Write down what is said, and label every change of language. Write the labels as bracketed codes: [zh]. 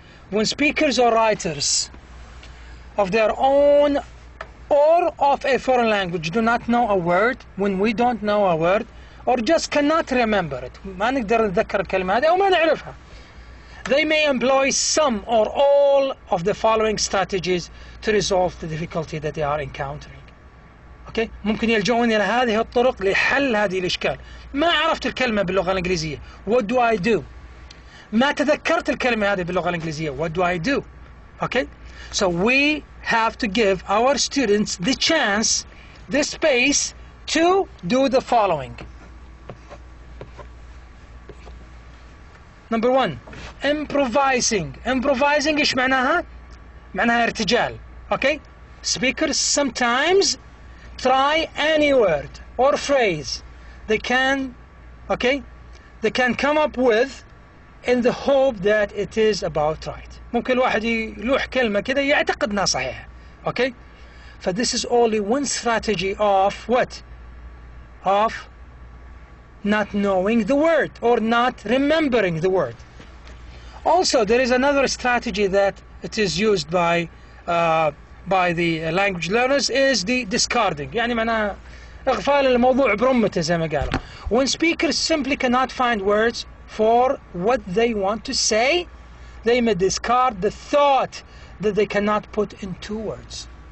[en] When speakers or writers of their own or of a foreign language do not know a word, when we don't know a word or just cannot remember it, [ar] ما نقدر نتذكر الكلمة هذه أو ما نعرفها, [en] they may employ some or all of the following strategies to resolve the difficulty that they are encountering. Okay? [ar] ممكن يلجؤون إلى هذه الطرق لحل هذه الإشكال. ما عرفت الكلمة باللغة الإنجليزية. [en] What do I do? [ar] ما تذكرت الكلمة هذه باللغة الإنجليزية. [en] What do I do? Okay? So we have to give our students the chance, the space to do the following. Number one, improvising. [ar] Improvising إيش معناها؟ معناها ارتجال. [en] Okay? Speakers sometimes try any word or phrase they can, okay, they can come up with in the hope that it is about right. [ar] ممكن الواحد يلوح كلمة كده يعتقد انها صحيحة. [en] Okay? So this is only one strategy of what? Of not knowing the word or not remembering the word. Also, there is another strategy that it is used by the language learners is the discarding. [ar] يعني معناها إغفال الموضوع برمته زي ما قالوا. [en] When speakers simply cannot find words for what they want to say, they may discard the thought that they cannot put into words.